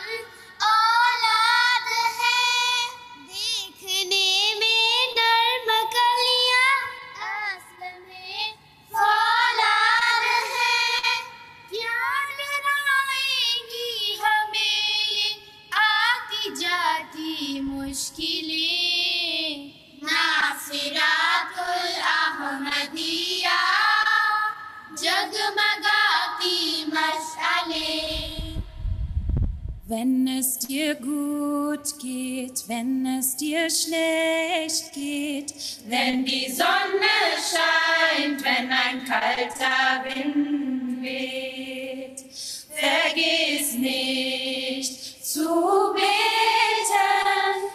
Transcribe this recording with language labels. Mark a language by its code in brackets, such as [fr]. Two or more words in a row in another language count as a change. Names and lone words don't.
[ur] اولاد ہیں دیکھنے میں نرم کلیاں اصل میں فولاد ہیں کیا ڈرائیں گی ہمیں یہ آتی جاتی مشکلیں ناصرات الاحمدیہ جگمگاتی مشعلیں. [de] Wenn es dir gut geht, wenn es dir schlecht geht, wenn die Sonne scheint, wenn ein kalter Wind weht, vergiss nicht zu beten.